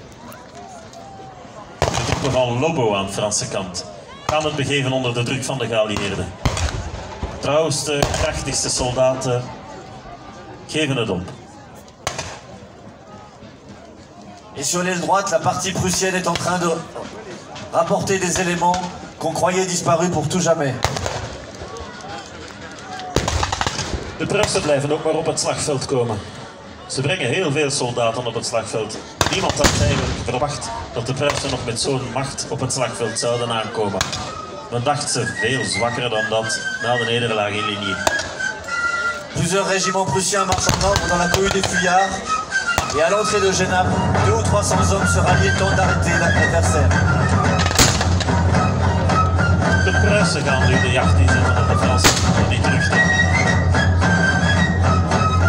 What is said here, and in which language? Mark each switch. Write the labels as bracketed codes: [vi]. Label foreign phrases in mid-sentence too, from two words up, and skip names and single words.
[nl] De troepen van Lobau aan de Franse kant gaan het begeven onder de druk van de geallieerden. De trouwste, krachtigste soldaten geven het op. [fr] Et sur l'aile droite, la partie prussienne est en train de rapporter des éléments qu'on croyait disparus pour tout jamais. [nl] De Pruisen blijven ook maar op het slagveld komen. Ze brengen heel veel soldaten op het slagveld. Niemand had eigenlijk verwacht dat de Pruisen nog met zo'n macht op het slagveld zouden aankomen. Men dacht ze veel zwakker dan dat na de nederlaag in Ligny. [fr] Plusieurs régiments prussiens marchent en ordre dans la cohue des fuyards. Et à l'entrée de Genappe, 200 ou 300 hommes se rallient tentent d'arrêter l'adversaire. [nl] De Pruisen gaan nu de jacht inzetten op de Fransen die terugtrekken.